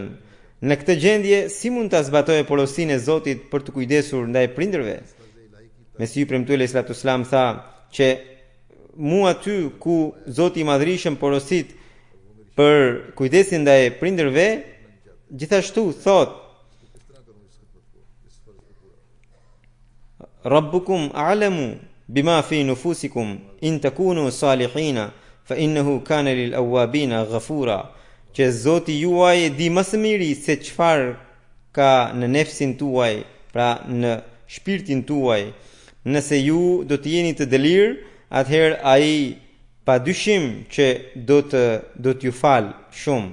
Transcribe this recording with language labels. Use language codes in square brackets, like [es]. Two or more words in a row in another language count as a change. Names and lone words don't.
[sq] Në këtë gjendje, si mund të zbatojë porosinë e Zotit për të kujdesur ndaj prindërve? Mesiu Premtuar [ar] صلى الله عليه وسلم [sq] tha që mu aty ku Zoti i Madhërisëm porosit për kujdesin ndaj prindërve, gjithashtu thot [ar] ربكم أعلم بما في نفوسكم إن تكونوا صالحين فإنه كان للأوابين غفورا. [sq] Që Zoti juaj e di më së miri se çfarë ka në nefsin tuaj, pra në shpirtin tuaj. Nëse ju do të jeni të dëlirë, atëherë ai padyshim që do t'ju fal shumë.